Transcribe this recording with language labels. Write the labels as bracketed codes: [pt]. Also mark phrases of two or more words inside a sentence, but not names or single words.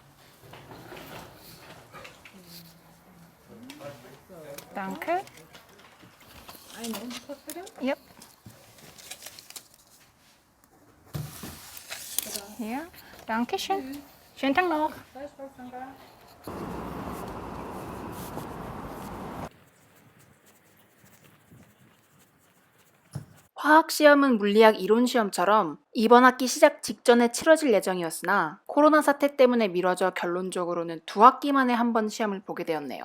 [de] Danke. Eine Unterschrift bitte. Ja. Hier. Dankeschön. Schönen Tag noch. Gleichfalls, danke. [ko] 화학시험은 물리학 이론시험처럼 이번 학기 시작 직전에 치러질 예정이었으나 코로나 사태 때문에 미뤄져 결론적으로는 2학기 만에 한 번 시험을 보게 되었네요.